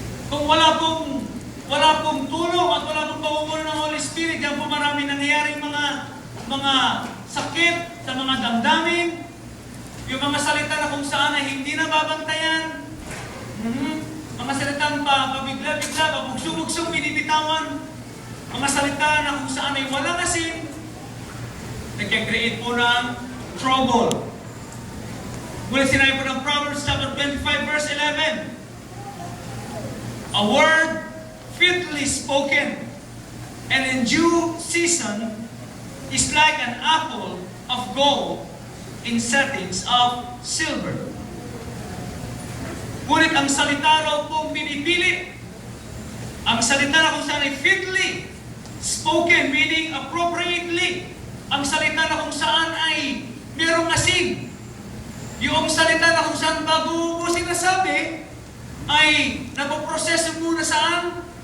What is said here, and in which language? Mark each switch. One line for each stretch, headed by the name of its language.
Filipino: Kung wala pong tulong at wala pong pamumuno ng Holy Spirit, yan po marami nangyayaring mga sakit sa mga damdamin, yung mga salita na kung saan ay hindi na babantayan, mga salitang pabigla-bigla, pabugsong-bugsong binibitawan, mga salita na kung saan ay walang asin, nagkakreate po ng trouble. Mula sinabi po ng
English: Proverbs chapter 25 verse 11, a word fitly spoken and in due season is like an apple of gold in settings of silver.
Filipino: Ngunit ang salita raw pong pinipili, ang salita na kung saan ay
English: fitly spoken, meaning appropriately,
Filipino: ang salita na kung saan ay merong asin, yung salita na kung saan bago mo sinasabi, ay napoproseso muna saan?